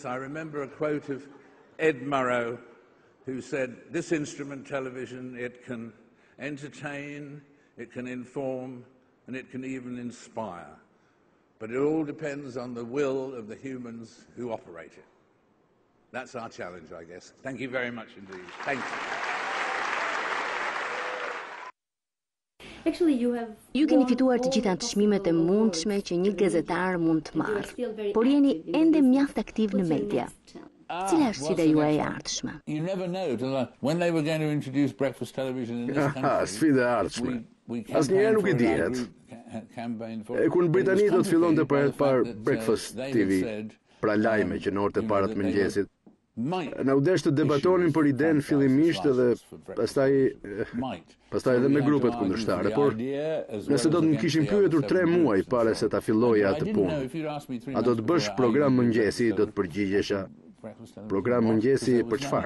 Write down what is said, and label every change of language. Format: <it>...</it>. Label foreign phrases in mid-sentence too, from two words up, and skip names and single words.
<en>I remember a quote of Ed Murrow, who said, "This instrument, television, it can entertain, it can inform, and it can even inspire. But it all depends on the will of the humans who operate it." That's our challenge, I guess. Thank you very much indeed. Thank you.</en> <sq>Ju keni fituar të gjitha çmimet e mundshme që një gazetar mund të marrë, por jeni ende mjaft aktiv në media. Cila është sfida juaj e ardhshme?</sq> <en>You never know. When they were going to introduce breakfast television in this country,</en> <sq>sfida e ardhshme. Asnjëherë nuk e dihet. Kur Britania do të fillonte për herë të parë Breakfast TV, pra lajme që në orët e para të mëngjesit, na u desh të debatonin për idenë fillimisht edhe pastaj edhe me grupet kundërshtare, por nëse do të më kishin pyetur 3 muaj para se ta filloja atë punë, a do të bësh program mëngjesi, do të përgjigjesha, program mëngjesi për çfarë?</sq>